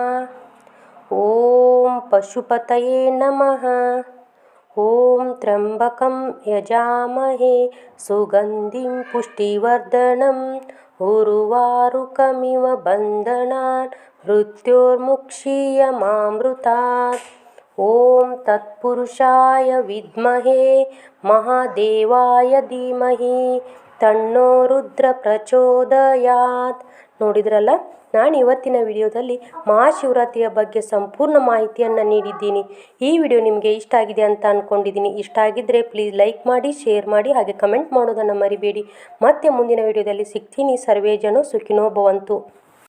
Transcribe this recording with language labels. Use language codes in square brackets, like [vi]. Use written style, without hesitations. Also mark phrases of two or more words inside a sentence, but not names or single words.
[sa] ಓಂ ಪಶುಪತಯೇ ನಮಃ, ಓಂ ತ್ರ್ಯಂಬಕಂ ಯಜಾಮಹೇ ಸುಗಂಧಿಂ ಪುಷ್ಟಿವರ್ಧನಂ ಉರ್ವಾರುಕಮಿವ ಬಂಧನಾನ್ ಮೃತ್ಯೋರ್ಮುಕ್ಷೀಯಮಾಮೃತಾತ್. ಓಂ ತತ್ಪುರುಷಾಯ ವಿದ್ಮಹೇ ಮಹಾದೇವಾಯ ಧೀಮಹಿ ತನ್ನೋ ರುದ್ರ ಪ್ರಚೋದಯಾತ್. [kn] ನೋಡಿದ್ರಲ್ಲ, ನಾನು ಇವತ್ತಿನ ವಿಡಿಯೋದಲ್ಲಿ ಮಹಾಶಿವರಾತ್ರಿಯ ಬಗ್ಗೆ ಸಂಪೂರ್ಣ ಮಾಹಿತಿಯನ್ನು ನೀಡಿದ್ದೀನಿ. ಈ ವಿಡಿಯೋ ನಿಮಗೆ ಇಷ್ಟ ಆಗಿದೆ ಅಂತ ಅಂದ್ಕೊಂಡಿದ್ದೀನಿ. ಇಷ್ಟ ಆಗಿದ್ದರೆ [en] please like [kn] ಮಾಡಿ, ಶೇರ್ ಮಾಡಿ, ಹಾಗೆ ಕಮೆಂಟ್ ಮಾಡೋದನ್ನು ಮರಿಬೇಡಿ. ಮತ್ತೆ ಮುಂದಿನ ವಿಡಿಯೋದಲ್ಲಿ ಸಿಗ್ತೀನಿ. [sa] ಸರ್ವೇ ಜನೋ ಸುಖಿನೋ ಭವಂತು.